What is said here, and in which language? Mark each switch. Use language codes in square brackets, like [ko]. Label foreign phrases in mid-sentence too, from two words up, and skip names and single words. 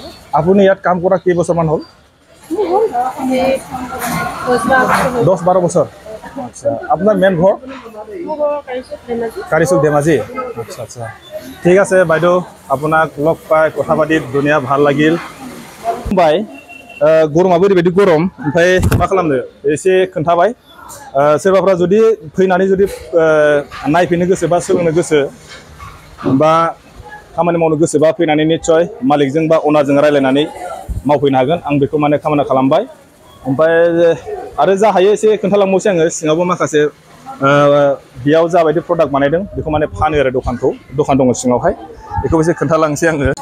[as] আপুনি ইয়াত কাম কৰা কেইবছৰমান হ'ল মোৰ হ'ল এই 10-12 বছৰ আচ্ছা আপোনাৰ মেইন ঘৰ মোৰ ঘৰৰ কাৰিচুক ধেমাজি কাৰিচুক ধেমাজি আচ্ছা আচ্ছা ঠিক আছে বাইদেউ আপোনাক লগ পাই কথা পাতি ধুনীয়া ভাল লাগিল [brx] बाय गरमाबो ओरैबायदि गरम ओमफ्राय मा खालामनो एसे खोन्थाबाय सोरबाफ्रा जुदि फैनानै जुदि नायफैनो गोसो बा सोलोंनो गोसो बा खामानि मावनो गोसोबा फैनानै निश्चय मालिकजों बा अनारजों रायलायनानै मावफैनो हागोन आं बेखौ माने खामानि खालामबाय ओमफ्राय आरो जा हायो एसे खोन्थालांबावसै आङो सिङावबो माखासे बेयाव जाबायदि प्रडाक्ट बानायदों बेखौ माने फानो आरो दखान दङ सिङावहाय बेखौ एसे खोन्थालांसै आङो